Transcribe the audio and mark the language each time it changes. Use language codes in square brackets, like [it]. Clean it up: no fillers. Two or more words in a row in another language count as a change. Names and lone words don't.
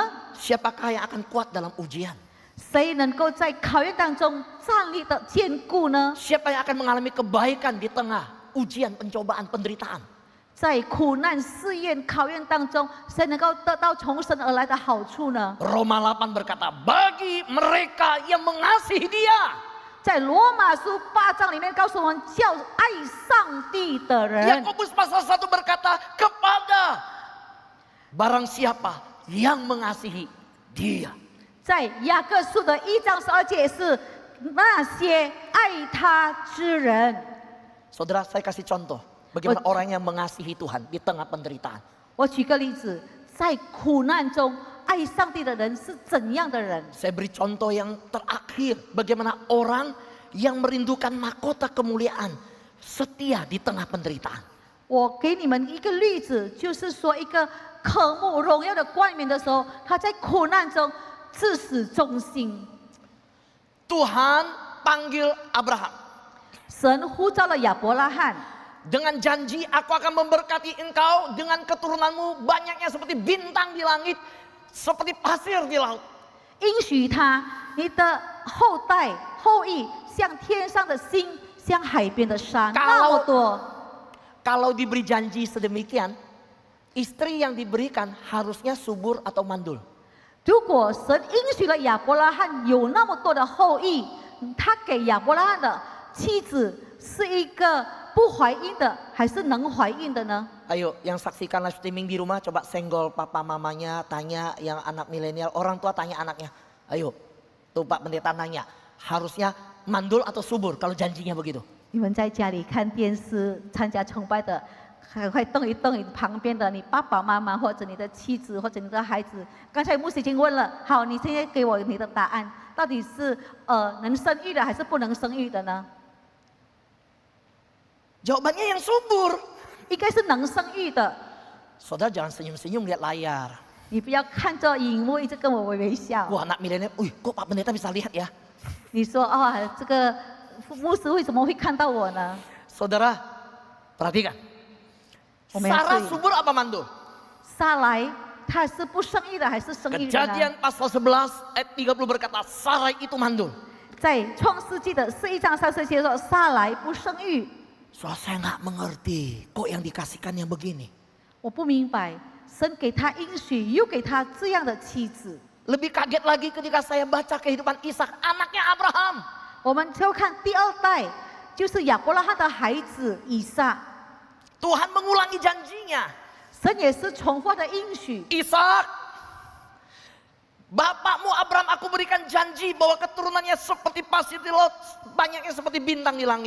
[id] Siapakah yang akan kuat dalam ujian? [zh] 谁能够在考验当中站立的坚固呢？ [id] Siapa yang akan mengalami kebaikan di tengah ujian, pencobaan, penderitaan? [zh] 在苦难、试验、考验当中，谁能够得到从神而来的好处呢？ [id] Roma 8 berkata, bagi mereka yang mengasihi Dia. [zh] 在罗马书8章里面告诉我们，叫爱上帝的人。 [id] Yakobus pasal 1 berkata, kepada barang siapa yang mengasihi dia. [zh] 在雅各书的1章12节是那些爱他之人。 [id] Saudara, saya kasih contoh bagaimana orang yang mengasihi Tuhan di tengah penderitaan. [zh] 我举个例子，在苦难中爱上帝的人是怎样的人？ [id] Saya beri contoh yang terakhir, bagaimana orang yang merindukan mahkota kemuliaan setia di tengah penderitaan. [zh] 我给你们一个例子，就是说一个渴慕荣耀的冠冕的时候，他在苦难中至死忠心。 [id] Tuhan panggil Abraham [zh] 神呼召了亚伯拉罕， [id] dengan janji, aku akan memberkati engkau dengan keturunanmu banyaknya seperti bintang di langit, seperti pasir di laut. [zh] 应许他，你的后代后裔像天上的星，像海边的沙，那么多。 [id] Kalau diberi janji sedemikian, istri yang diberikan harusnya subur atau mandul. [zh] 如果神应许了亚伯拉罕有那么多的后裔，他给亚伯拉罕的妻子是一个不怀孕的，还是能怀孕的呢？ [id] Ayo, yang saksikan [en] live streaming [id] di rumah, coba senggol papa mamanya, tanya yang anak milenial, orang tua tanya anaknya. Ayo, tuh Pak Pendeta nanya, harusnya mandul atau subur kalau janjinya begitu. [zh] 你们在家里看电视参加崇拜的，赶快动一动你旁边的你爸爸妈妈或者你的妻子或者你的孩子。刚才牧师已经问了，好，你现在给我你的答案，到底是能生育的还是不能生育的呢？ [id] Jawabannya yang subur. [zh] 应该是能生育的。 [id] Saudara jangan senyum-senyum lihat layar. [zh] 你不要看着荧幕一直跟我微笑。 [id] Wah, anak milenial, kok Pak Pendeta bisa lihat ya? [zh] 你说哦，这个牧师为什么会看到我呢？ [id] Saudara, perhatikan. [zh] 我们要 Sarah 注意 [id] subur apa mandul? [zh] 撒来他是不生育的还是生育的呢？ [id] Kejadian pasal 11 ayat 30 berkata, Sarai itu mandul. [zh] 在创世纪的11章30节说，撒来不生育。 [id] Soal saya nggak mengerti, kok yang dikasihkan yang begini. [zh] 我不明白，神给他应许，又给他这样的妻子。 [id] Lebih kaget lagi ketika saya baca kehidupan Ishak, anaknya Abraham. [zh] 我们就看第二代，就是亚伯拉罕的孩子以撒。 [id] Tuhan mengulangi janjinya. [zh] 神也是重复的应许。 [id] Ishak, bapakmu Abraham aku berikan janji bahwa keturunannya seperti pasir di laut, banyaknya seperti bintang di langit.